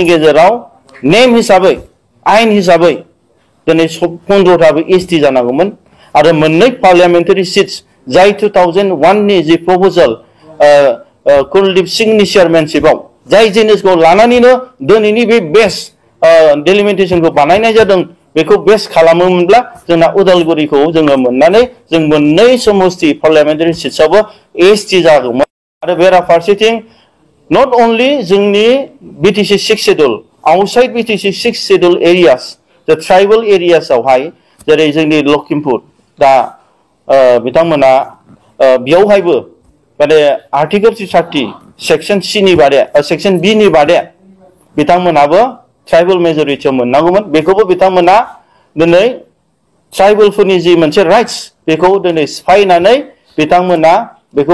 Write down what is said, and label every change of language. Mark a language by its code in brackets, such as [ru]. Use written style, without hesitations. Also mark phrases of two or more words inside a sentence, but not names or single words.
[brx] गेजेराव नेम हिसाबै आयेन हिसाबै दिनै 15थाबो एसटि जानांगौमोन आरो मोननै [en] parliamentary seats [brx] जाय 2001 नि जि प्रप'जाल कुलदीप सिंहनि चेयारमेनशिपआव जाय जिनिसखौ लानानैनो दिनैनि बे बेस्ट डेलिमिटेशनखौ बानायनाय जादों बेखौ बेस्ट खालामोमोनब्ला जोंना उदालगुरिखौ जोङो मोननानै जों मोननै समस्ति पार्लियामेन्टारि सिट्सआवबो एसटि जागौमोन आरो बेराफारसेथिं [en] not only [brx] जोंनि [en] BTC 6 schedule outside BTC 6 schedule areas the tribal areas [brx] आवहाय जेरै जोंनि लखिमपुर दा बिथांमोना बेयावहायबो माने [en] article 30 section C [brx] नि बादे सेक्शन B नि बादे बिथांमोनाबो ट्राइबल मेजरिटियाव मोननांगौमोन बेखौबो बिथांमोना दिनै ट्राइबलफोरनि जि मोनसे राइट्स बेखौ दिनै सिफायनानै बिथांमोना बेखौ